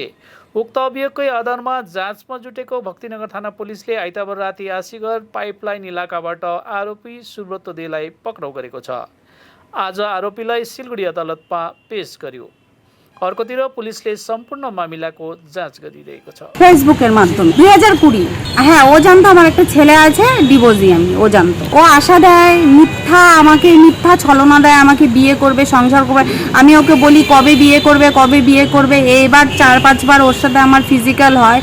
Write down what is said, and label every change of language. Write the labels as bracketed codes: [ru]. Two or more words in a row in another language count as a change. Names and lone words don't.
[ne] उक्त अभियोगकै आधारमा जाँचमा जुटेको भक्तिनगर थाना पुलिसले आइतबार राति आशीगर पाइपलाइन इलाकाबाट आरोपी सुब्रत देलाई पक्राउ गरेको छ। आज आरोपीलाई सिलगढी अदालतमा पेश गर्यो। अर्कोतिर पुलिसले सम्पूर्ण मामिलाको जाँच गरिरहेको छ। [bn] ফেসবুকের মাধ্যমে 2020 হ্যাঁ ও জানতো আমার একটা ছেলে আছে ডিভোর্সি আমি ও জানতো। ও আশা দেয় মিথ্যা আমাকে মিথ্যা ছলনা দেয় আমাকে বিয়ে করবে সংসার করবে। আমি ওকে বলি কবে বিয়ে করবে এবার 4-5 বার ওর সাথে আমার ফিজিক্যাল হয়।